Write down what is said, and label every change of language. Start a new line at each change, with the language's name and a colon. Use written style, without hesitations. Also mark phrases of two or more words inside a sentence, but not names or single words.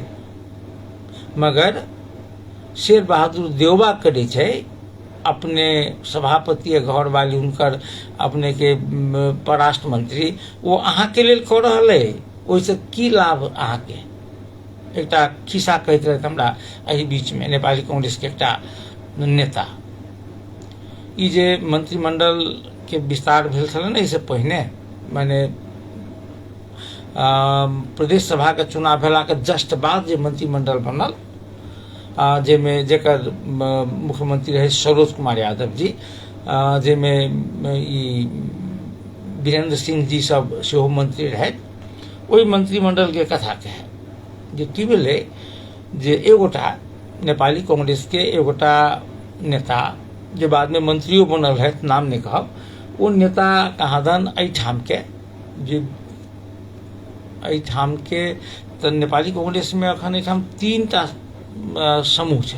Maithili: मगर शेर बहादुर देवबा करे छै, अपने सभापति घर वाली हुनकर अपने के परराष्ट्र मंत्री, वो अहाँ के लेल कऽ रहल है, ओहिसँ की लाभ अहाँ के? एकटा खिस्सा कहैत रहथि हमरा एहि बीच में नेपाली कांग्रेस के एकटा नेता, ई जे मंत्रिमंडल के विस्तार भेल छलै ने, इससे पहिने माने प्रदेश सभा के चुनाव भेला के जस्ट बाद जे मंत्रिमंडल बनल, जेमे जेकर मुख्यमंत्री रहे सरोज कुमार यादव जी, जेमे ई वीरेंद्र सिंह जी सब सेहो मंत्री रहे, ओहि मंत्रिमंडल के कथा कहे जे की भेलै जे एगोटा नेपाली कांग्रेस के एगोटा नेता जे बाद में मंत्रियों बनल है, नाम नहीं कहब, वो नेता कहादन एहिठाम के जे एहिठाम के तऽ नेपाली कांग्रेस में अखन एहिठाम 3टा समूह छलै।